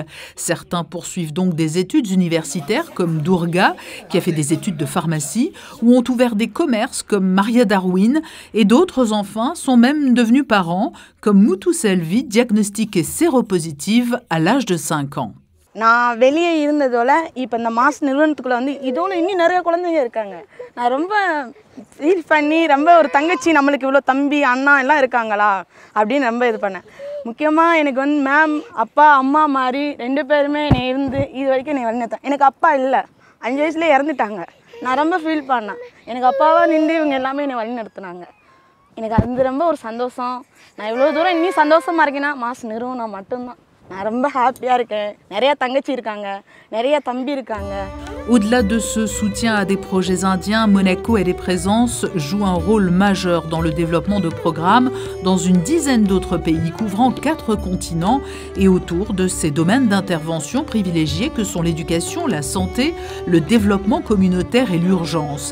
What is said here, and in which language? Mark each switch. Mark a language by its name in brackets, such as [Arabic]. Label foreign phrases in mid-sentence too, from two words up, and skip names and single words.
[French] Certains poursuivent donc des études universitaires comme Durga, qui a fait des études de pharmacie, ou ont ouvert des commerces comme Maria Darwin, et d'autres enfants sont même devenus parents, comme Mutu Selvi, diagnostiquée séropositive à l'âge de 5 ans. [Tamil] நான் வெளியே இருந்ததோட இப்போ இந்த மாஸ் நிறுவனத்துக்குள்ள வந்து இதோட இன்னும் நிறைய குழந்தைங்க இருக்காங்க. நான் ரொம்ப ஃபீல் பண்ணி ரொம்ப ஒரு தங்கச்சி நம்மளுக்கு இவ்வளோ தம்பி அண்ணா எல்லாம் இருக்காங்களா அப்படின்னு ரொம்ப இது பண்ணேன். முக்கியமாக எனக்கு வந்து மேம் அப்பா அம்மா மாதிரி 2 பேருமே என்னை இருந்து இது வரைக்கும் என்னை வழிநடத்தேன். எனக்கு அப்பா இல்லை, 5 வயசுலேயே இறந்துட்டாங்க. நான் ரொம்ப ஃபீல் பண்ணேன். எனக்கு அப்பாவாக நின்று இவங்க எல்லாமே என்னை வழிநடத்துனாங்க. எனக்கு அது ரொம்ப ஒரு சந்தோஷம். நான் இவ்வளோ தூரம் இன்னும் சந்தோஷமாக இருக்கேன்னா மாஸ் நிறுவனம் மட்டும்தான். நான் ரொம்ப ஹாப்பியாக இருக்கேன். நிறைய தங்கச்சி இருக்காங்க, நிறைய தம்பி இருக்காங்க. [French] Au-delà de ce soutien à des projets indiens, Monaco et les présences jouent un rôle majeur dans le développement de programmes dans une dizaine d'autres pays couvrant 4 continents et autour de ces domaines d'intervention privilégiés que sont l'éducation, la santé, le développement communautaire et l'urgence.